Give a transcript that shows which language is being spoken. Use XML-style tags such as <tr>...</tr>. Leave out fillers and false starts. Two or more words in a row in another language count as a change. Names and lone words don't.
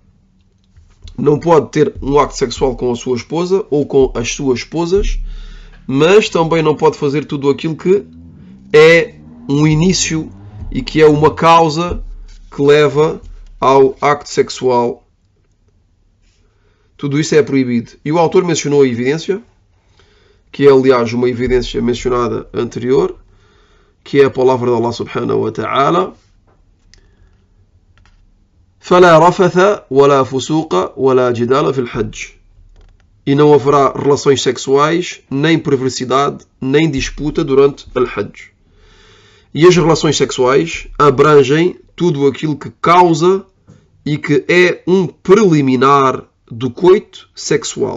<pt>Não pode ter um acto sexual com a sua esposa ou com as suas esposas, mas também não pode fazer tudo aquilo que é um início e que é uma causa que leva ao acto sexual. Tudo isso é proibido. E o autor mencionou a evidência, que é aliás uma evidência mencionada anterior, que é a palavra de Allah</pt> <ar>سبحانه وتعالى: فَلَا رَفَثَ وَلَا فُسُوقَ وَلَا جِدَالَ فِي الْحَجِّ.</ar> <pt>E não haverá relações sexuais, nem perversidade, nem disputa durante o Hajj. E as relações sexuais abrangem tudo aquilo que causa e que é um preliminar do coito sexual.</pt>